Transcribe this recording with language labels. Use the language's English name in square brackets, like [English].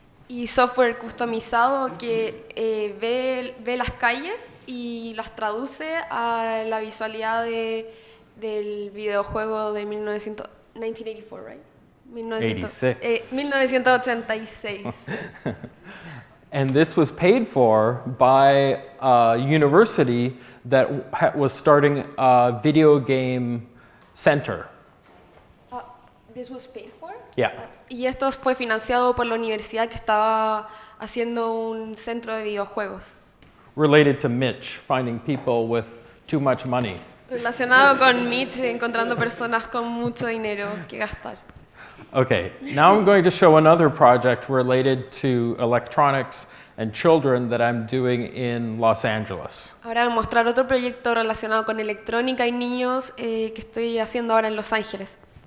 [Spanish] y software customizado que ve las calles y las traduce a la visualidad del videojuego de 1984, right? [English] 1986. And this was paid for by a university that was starting a video game center. This was paid for? Yeah. [Spanish] Y esto fue financiado por la universidad que estaba haciendo un centro de videojuegos. [English] Related to Mitch, finding people with too much money. [Spanish] Relacionado con Mitch, encontrando personas con mucho dinero que gastar. [English] Okay, now I'm going to show another project related to electronics and children that I'm doing in Los Angeles. [Spanish] Ahora voy a mostrar otro proyecto relacionado con electrónica y niños que estoy haciendo ahora en Los Ángeles.